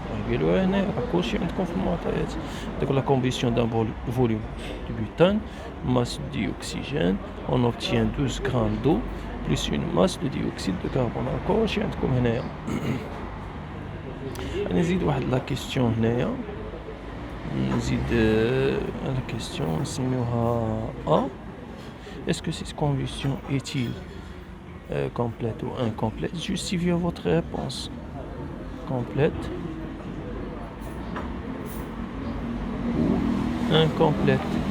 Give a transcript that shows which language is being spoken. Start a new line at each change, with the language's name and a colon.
Arabic: قالوها هنا راه كلشي عندكم في المعطيات.
French: Donc la combustion d'un volume de butane, masse de dioxygène, on obtient 12 grammes d'eau plus une masse de dioxyde de carbone.
Arabic: راه كلشي عندكم هنايا. نزيد واحد لا كيستيون هنايا. نزيد la question نسميوها A.
French: Est-ce que cette combustion est-il complète ou incomplète? Justifiez votre réponse. Complète ou incomplète?